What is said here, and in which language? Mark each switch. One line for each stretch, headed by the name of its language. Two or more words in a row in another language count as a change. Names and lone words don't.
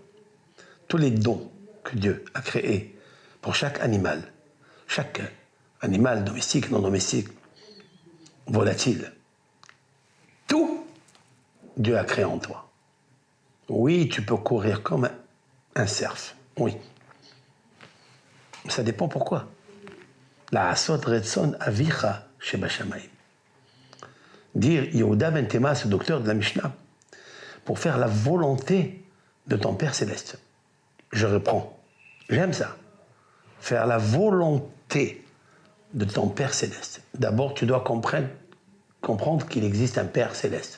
French: Tous les dons que Dieu a créés pour chaque animal domestique, non domestique, volatile, Dieu a créé en toi. Oui, tu peux courir comme un cerf. Oui. Ça dépend pourquoi.
Hebrew: לעשות רצון אביך שבשמים.
French: Dire Yehuda ben Tema, ce docteur de la Mishnah, pour faire la volonté de ton Père céleste. Je reprends. J'aime ça. Faire la volonté de ton Père céleste. D'abord, tu dois comprendre qu'il existe un Père céleste.